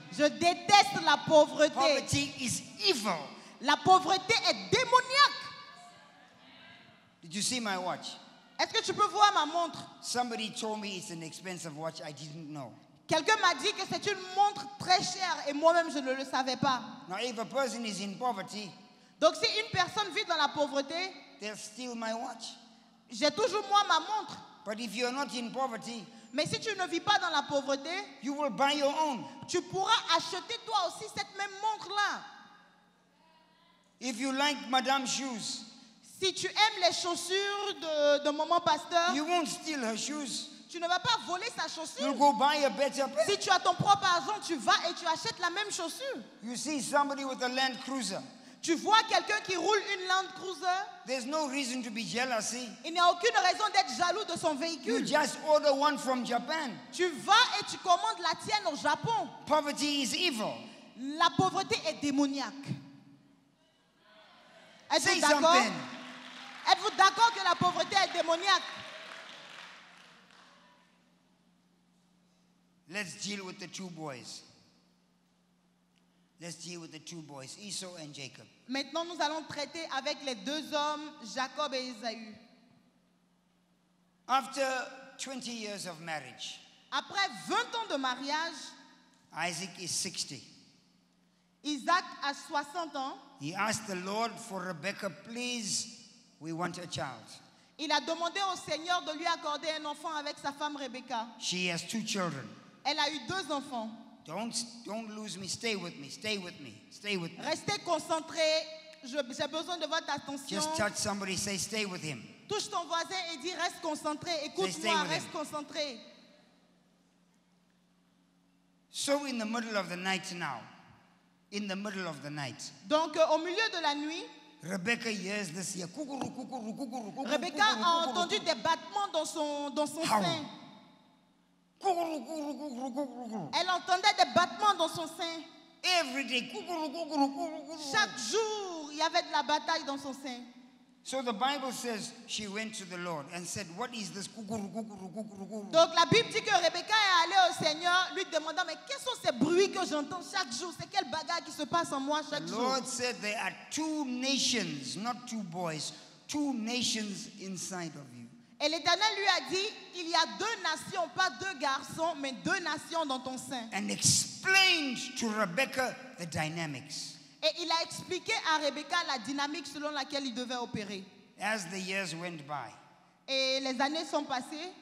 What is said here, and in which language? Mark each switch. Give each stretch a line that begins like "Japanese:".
French: Je déteste la pauvreté.
English: Poverty is evil.
French: La pauvreté est démoniaque.
English: Did you see my watch?
French: Est-ce que tu peux voir ma montre?
English: Somebody told me it's an expensive watch. I didn't know.
French: Quelqu'un m'a dit que c'est une montre très chère et moi-même je ne le savais pas.
English: Now, if a person is in poverty,
French: Donc si une personne vit dans la pauvreté,
English: they'll steal my watch.
French: j'ai toujours moi ma montre.
English: But if you're not in poverty,
French: Mais si tu ne vis pas dans la pauvreté,
English: you will buy your own.
French: tu pourras acheter toi aussi cette même montre-là.
English: If you like Madame shoes,
French: Si tu aimes les chaussures de maman pasteur,
English: you won't steal her shoes.
French: tu ne vas pas voler sa
English: You'll
French: chaussure.
English: go buy a better pair.
French: Si tu as ton propre argent, tu vas et tu achètes la même chaussure.
English: You see somebody with a Land Cruiser.
French: Tu vois quelqu'un qui roule une Land Cruiser,
English: There's no reason to be jealous.
French: il n'y a aucune raison d'être jaloux de son
English: You
French: véhicule.
English: just order one from Japan.
French: Tu vas et tu commandes la tienne au Japon.
English: Poverty is evil.
French: La pauvreté est démoniaque. Êtes-vous
English: Say
French: d'accord?
English: something.
French: Êtes-vous d'accord que la pauvreté est démoniaque?
English: Let's deal with the two boys. Let's deal with the two boys, Esau and Jacob.
French: Maintenant, nous allons traiter avec les deux hommes, Jacob et Ésaü.
English: After 20 years of marriage,
French: Après 20 ans de mariage,
English: Isaac is 60.
French: Isaac a 60 ans.
English: He asked the Lord for Rebekah, please, we want a child.
French: Il a demandé au Seigneur de lui accorder un enfant avec sa femme Rebecca.
English: She has 2 children.
French: Elle a eu 2 enfants.
English: Don't lose me. Stay with me. Stay with me. Stay with me.
French: Restez concentrés. J'ai besoin de votre attention.
English: Just touch somebody, say, stay with him.
French: Touche ton voisin et dis reste concentré.
English: Stay
French: Écoute-moi,
English: with
French: reste
English: him.
French: concentré.
English: So in the middle of the night now, in the middle of the night,
French: Donc au milieu de la nuit,
English: Rebecca hears this here. Kukuru, kukuru, kukuru, kukuru,
French: Rebecca kukuru, a kukuru, entendu des battements dans son
English: How?
French: sein. kukuru, kukuru, kukuru, kukuru, kukuru. Elle entendait des battements dans son sein.
English: Every day.
French: Chaque jour, il y avait de la bataille dans son sein.
English: So the Bible says she went to the Lord and said, what is this?
French: Donc la Bible dit que Rebecca est allée au Seigneur lui demandant, mais quels sont ces bruits que j'entends chaque jour? C'est quelle bagarre qui se passe en moi chaque
English: The
French: jour?
English: Lord said there are two nations, not two boys, two nations inside of you.
French: Et l'Éternel lui a dit, il y a deux nations, pas deux garçons, mais deux nations dans ton sein.
English: And explained to Rebecca the dynamics.
French: Et il a expliqué à Rebecca la dynamique selon laquelle il devait opérer.
English: As the years went by,
French: Et les années sont passées.